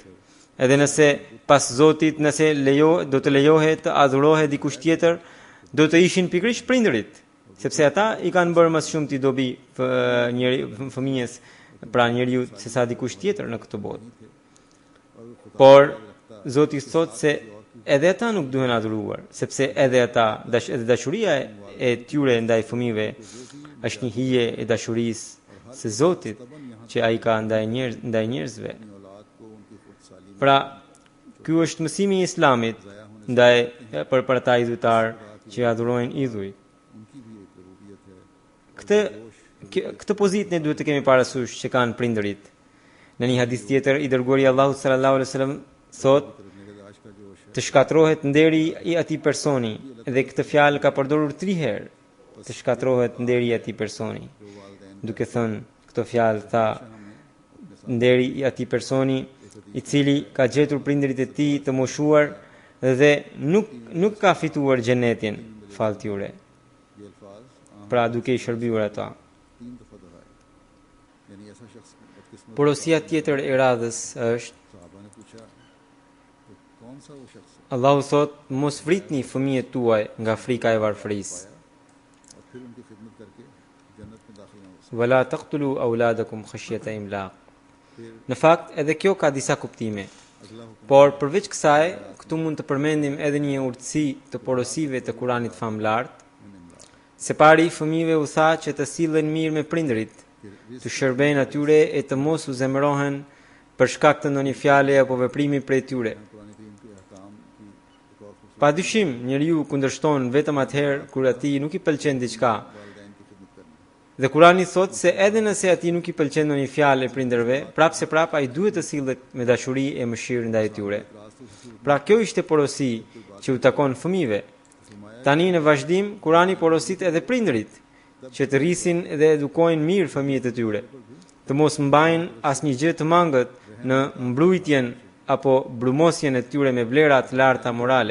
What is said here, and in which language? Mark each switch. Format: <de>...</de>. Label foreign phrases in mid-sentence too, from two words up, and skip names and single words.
<sq>Edhe nëse pas Zotit, nëse do të lejohet të adhurohet dikush tjetër, do të ishin pikërisht prindërit, sepse ata i kanë bërë më shumë ti dobi fëmijës, pra njeriu, se sa dikush tjetër në këtë botë. Por Zoti thot se edhe ata nuk duhen adhuruar, sepse edhe ata, edhe dashuria e tyre ndaj fëmijëve është një hije e dashurisë së Zotit që ai ka ndaj njerëzve.</sq> <ur>اولاد کو ان کی خودسالی</ur> <sq>Pra, ky është mësimi i Islamit ndaj për ata idhujtar që adhurojnë idhuj.</sq> <ur>ان کی بھی ایک ربوبیت ہے.</ur> <sq>Këtë pozitë ne duhet të kemi parasysh që kanë prindërit. Në një hadith tjetër i dërguari Allahu</sq> <ar>صلى الله عليه وسلم</ar> <sq>thot</sq> <ur>نگہداشت کا جوش ہے,</ur> <sq>të shkatrohet nderi i atij personi, dhe këtë fjalë ka përdorur 3 herë. Të shkatrohet nderi i atij personi. Duke thënë këtë fjalë tha nderi i atij personi i cili ka gjetur prindërit e tij të moshuar dhe nuk ka fituar xhenetin fal tyre.</sq> <ur>یہ الفاظ</ur> <sq>Pra duke i shërbyer ata.</sq> <ur>3 دفعہ دہرائے۔ یعنی ایسا شخص بدقسمت.</ur> <sq>Porosia tjetër e radhës është</sq> <ur>صحابہ نے پوچھا تو کون سا وہ شخص ہے?</ur> <sq>Allahu thot mos vritni fëmijët tuaj nga frika e varfërisë.</sq> <ur>اور پھر ان کی خدمت کر کے جنت میں داخل نہ ہو سکے.</ur> <ar>ولا تقتلوا أولادكم خشية إملاق.</ar> <sq>Në fakt edhe kjo ka disa kuptime.</sq> <ur>اگلا حکم</ur> <sq>Por përveç kësaj, këtu mund të përmendim edhe një urtësi të porosive të Kuranit famlart. Se pari fëmijëve u tha që të sillen mirë me prindërit, të shërbejnë atyre e të mos u zemërohen për shkak të ndonjë fjale apo veprimi prej tyre.</sq> <ur>قرآن کریم کے احکام کی ایک اور خوبصورت</ur> <sq>Padyshim, njeriu kundërshton vetëm atëherë kur atij nuk i pëlqen diçka.</sq> <ur>والدین کی خدمت کرنا.</ur> <sq>Dhe Kurani thot se edhe nëse atij nuk i pëlqen ndonjë fjalë e prindërve, prapse prap ai duhet të sillet me dashuri e mëshirë ndaj tyre. Pra kjo ishte porosi që u takon fëmijëve. Tani në vazhdim, Kurani porosit edhe prindërit, që të rrisin dhe edukojnë mirë fëmijët e tyre, të mos mbajnë asnjë gjë të mangët në mbrojtjen apo brumosjen e tyre me vlera të larta morale.</sq>